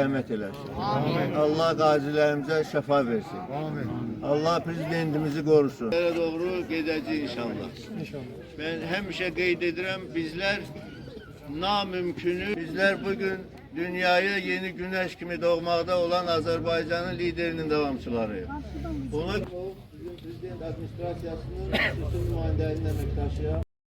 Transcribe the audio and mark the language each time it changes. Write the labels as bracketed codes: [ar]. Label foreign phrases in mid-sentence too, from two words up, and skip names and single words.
[tr] Rahmet eylesin. Amin. Allah gazilerimize şefa versin. Amin. Allah prezidentimizi korusun. Nereye doğru gideceğiz inşallah. Ben hemşe [az] qeyd edirəm, [tr] bizler namümkünü, bizler bugün dünyaya yeni güneş kimi doğmakta olan Azerbaycan'ın liderinin devamçılarıyız. [az] Buna Prezident Administrasyasının bütün nümayəndələrinin əməkdaşı